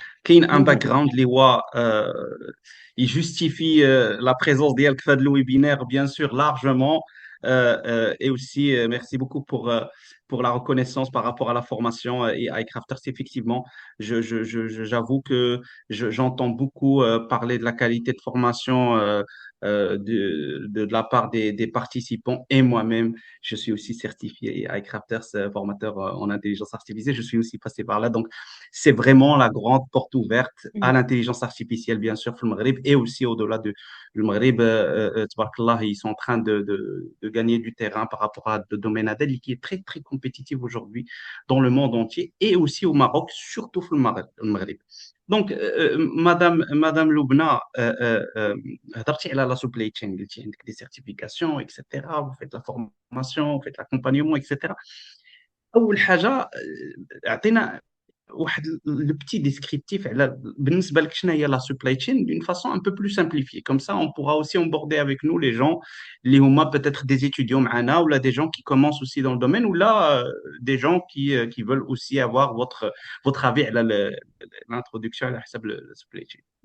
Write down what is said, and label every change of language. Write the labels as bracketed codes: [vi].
[ar] كاين ان باك جراوند اللي هو يجوستيفي [fr] la présence [ar] ديالك في هذا الويبينار [fr] bien sûr largement. Et aussi merci beaucoup pour la reconnaissance par rapport à la formation et à iCrafters. Effectivement, j'avoue que j'entends beaucoup parler de la qualité de formation de la part des participants et moi-même, je suis aussi certifié iCrafters, formateur en intelligence artificielle. Je suis aussi passé par là. Donc, c'est vraiment la grande porte ouverte à l'intelligence artificielle, bien sûr, au Maghreb et aussi au-delà du Maghreb. Tabarakallah, ils sont en train de gagner du terrain par rapport à le domaine ADEL qui est très, très compétitif aujourd'hui dans le monde entier et aussi au Maroc, surtout au Maghreb. Donc, Madame Loubna, [ar] هضرتي على [fr] la supply chain, [ar] قلتي عندك [fr] des certifications, etc. Vous faites la formation, vous faites l'accompagnement, etc. [ar] أول حاجة أعطينا واحد لو بتي ديسكريبتيف على بالنسبة لك شنو هي [fr] la supply chain d'une façon un peu plus simplifiée. Comme ça, on pourra aussi aborder avec nous les gens [ar] اللي هما [fr] peut-être des étudiants [ar] معنا [fr] ou là des gens qui commencent aussi dans le domaine ou là des gens qui veulent aussi avoir votre avis [ar] على [fr] l'introduction [ar] على حسب [fr] le supply chain.